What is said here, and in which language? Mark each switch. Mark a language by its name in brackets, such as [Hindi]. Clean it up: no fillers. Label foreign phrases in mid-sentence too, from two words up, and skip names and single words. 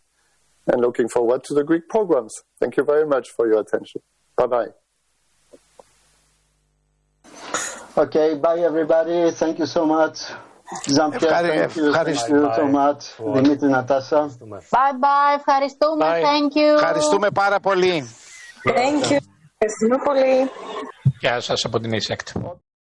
[English] And looking forward to the Greek programs. Thank you very much for your attention. Bye-bye. Okay, bye everybody. Thank you so much. Jean-Pierre, thank you so much. Dimitri, Natasha. Bye-bye. Ευχαριστούμε. Thank you. [Greek] Ευχαριστούμε πάρα πολύ. [English] Thank you. [Greek] Ευχαριστούμε πολύ. Γεια σας από την ASECT.